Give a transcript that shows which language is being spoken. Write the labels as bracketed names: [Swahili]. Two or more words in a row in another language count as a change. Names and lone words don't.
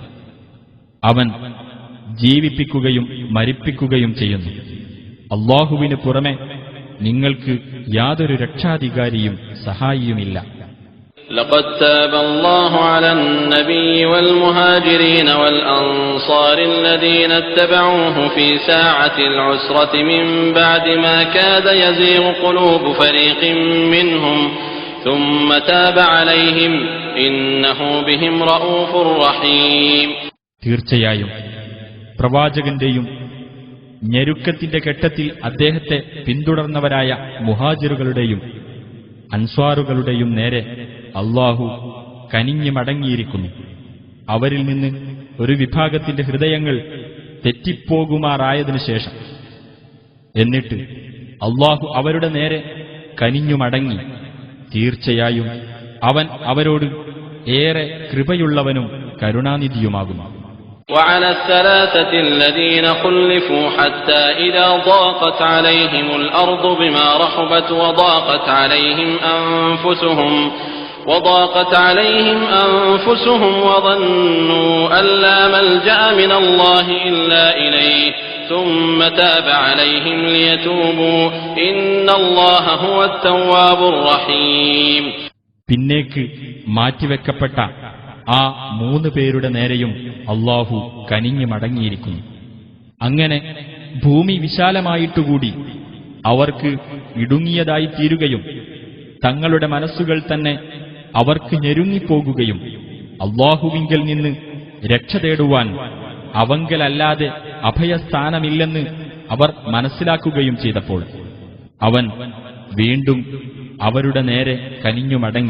[Malayalam] അവൻ ജീവിപ്പിക്കുകയും മരിപ്പിക്കുകയും ചെയ്യുന്നു. അല്ലാഹുവിന് പുറമെ നിങ്ങൾക്ക് യാതൊരു രക്ഷാധികാരിയും സഹായിയുമില്ല. [Arabic] لقد تاب الله على النبي والمهاجرين والأنصار الذين اتبعوه في ساعة العسرة من بعد ما كاد يزيغ قلوب فريق منهم ثم تاب عليهم إنه بهم رؤوف رحيم. [Malayalam] തീർച്ചയായും പ്രവാചകന്റെയും ഞെരുക്കത്തിന്റെ ഘട്ടത്തിൽ അദ്ദേഹത്തെ പിന്തുടർന്നവരായ മുഹാജിറുകളുടെയും അൻസ്വാറുകളുടെയും നേരെ അല്ലാഹു കനിഞ്ഞു മടങ്ങിയിരിക്കുന്നു. അവരിൽ നിന്ന് ഒരു വിഭാഗത്തിന്റെ ഹൃദയങ്ങൾ തെറ്റിപ്പോകുമാറായതിനു ശേഷം എന്നിട്ട് അല്ലാഹു അവരുടെ നേരെ കനിഞ്ഞു മടങ്ങി. തീർച്ചയായും അവൻ അവരോട് ഏറെ കൃപയുള്ളവനും കരുണാനിധിയുമാകുന്നു. [Arabic] وعلى الثلاثة الذين خلفوا حتى إذا ضاقت عليهم الأرض بما رحبت وضاقت عليهم أنفسهم وظنوا أن لا ملجأ من الله إلا إليه ثم تاب عليهم ليتوبوا إن الله هو التواب الرحيم. [Malayalam] പിന്നേക്ക് മാറ്റിവെക്കപ്പെട്ട ആ 3 പേരുടെ നേരെയും അല്ലാഹു കനിഞ്ഞു മടങ്ങിയിരിക്കുന്നു. അങ്ങനെ ഭൂമി വിശാലമായിട്ടുകൂടി അവർക്ക് ഇടുങ്ങിയതായി തീരുകയും തങ്ങളുടെ മനസ്സുകൾ തന്നെ അവർക്ക് ഞെരുങ്ങിപ്പോകുകയും അല്ലാഹുവിങ്കൽ നിന്ന് രക്ഷ തേടുവാൻ അവങ്കലല്ലാതെ അഭയസ്ഥാനമില്ലെന്ന് അവർ മനസ്സിലാക്കുകയും ചെയ്തപ്പോൾ അവൻ വീണ്ടും അവരുടെ നേരെ കനിഞ്ഞു മടങ്ങി.